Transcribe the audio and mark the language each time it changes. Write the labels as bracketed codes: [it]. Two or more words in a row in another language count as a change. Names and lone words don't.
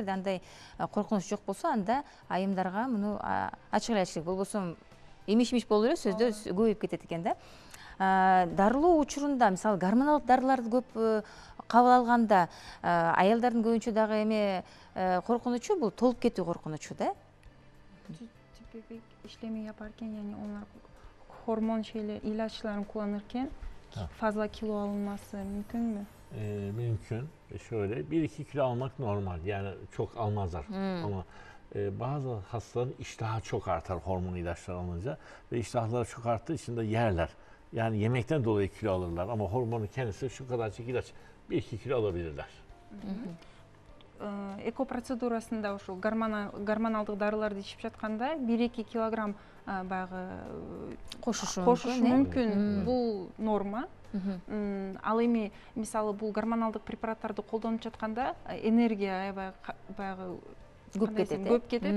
[ky] Эгерде андай коркунуч жок болсо, анда айымдарга муну ачык эле айтыш керек. Болбосо эмиш-имиш боло берет, сөздө көбөйүп кетет экен да. Дарылоо учурунда, мисалы гормоналдык дарыларды көп кабыл алганда, аялдардын көбүнчө дагы эме коркунучу бул толуп кетүү коркунучу да. [tr] Tüp bebek işlemi yaparken yani onlar hormon ilaçlarını kullanırken fazla kilo alınması mümkün mü? Mümkün. Şöyle 1-2 kilo almak normal. Yani çok almazlar. Ama bazı hastaların iştahı çok artar hormon ilaçları alınca ve iştahları çok arttığı için de yerler. Yani yemekten dolayı kilo alırlar ama hormonun kendisi şu kadarcık ilaç 1-2 kilo alabilirler. [ky] Эко процедурасында ошол гормоналдык дарыларды ичип жатканда 1-2 килограмм баягы кошушу мүмкүн. Бул норма. Ал эми мисалы бул гормоналдык препараттарды колдонуп жатканда энергия баягы көп кетет.